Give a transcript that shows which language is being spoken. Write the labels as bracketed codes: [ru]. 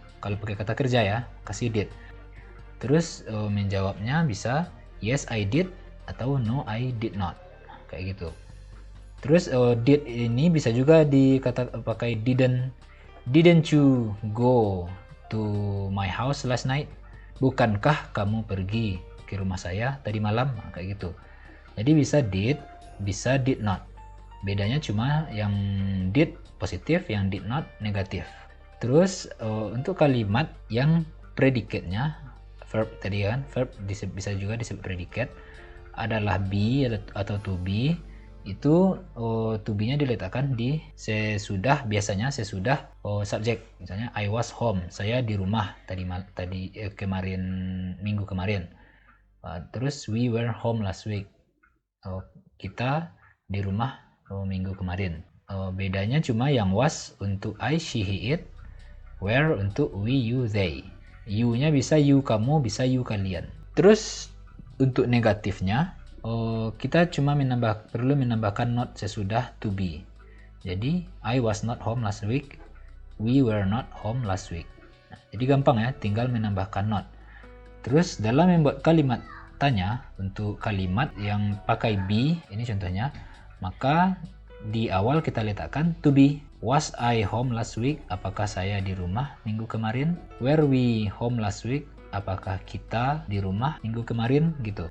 [id] Kalau pakai kata kerja ya, kasih did. Terus menjawabnya bisa [en] yes I did [id] atau [en] no I did not. [id] Kayak gitu. Terus did ini bisa juga pakai [en] didn't you go to my house last night? [id] Bukankah kamu pergi ke rumah saya tadi malam? Nah, kayak gitu. Jadi bisa did, bisa did not. Bedanya cuma yang did positif, yang did not negatif. Terus untuk kalimat yang predicate-nya verb tadi kan, verb bisa juga disebut predicate, adalah be atau to be. Itu to be-nya diletakkan di sesudah, biasanya sesudah subjek. Misalnya [en] I was home, [id] saya di rumah kemarin, minggu kemarin. Terus [en] we were home last week, [id] kita di rumah minggu kemarin. Bedanya cuma yang was untuk I, she, he, it, where untuk we, you, they. You-nya bisa you kamu, bisa you kalian. Terus untuk negatifnya kita cuma perlu menambahkan not sesudah to be. Jadi [en] I was not home last week, we were not home last week. [id] Nah, jadi gampang ya, tinggal menambahkan not. Terus dalam membuat kalimat tanya, untuk kalimat yang pakai be, ini contohnya, maka di awal kita letakkan to be. [en] Was I home last week? [id] Apakah saya di rumah minggu kemarin? [en] Were we home last week? [id] Apakah kita di rumah minggu kemarin gitu.